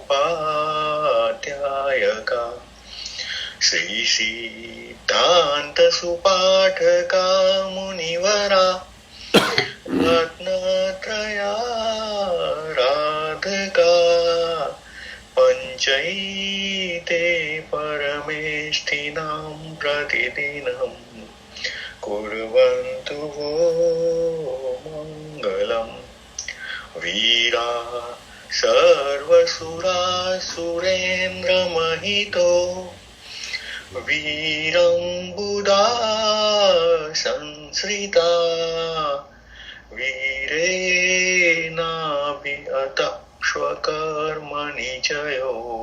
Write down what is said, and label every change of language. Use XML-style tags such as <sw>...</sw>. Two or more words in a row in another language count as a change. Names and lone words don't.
<sa>उपाध्यायका श्री सिद्धान्त सुपाठका मुनिवरा रत्नत्रयाराधका पञ्चैते परमेष्ठिनां प्रतिदिनं कुर्वन्तु वो मङ्गलम् वीरा सर्वसुरासुरेन्द्रमहितो वीरं बुधा संश्रिता वीरेणाभिहतः स्वकर्मणि जयो</sa>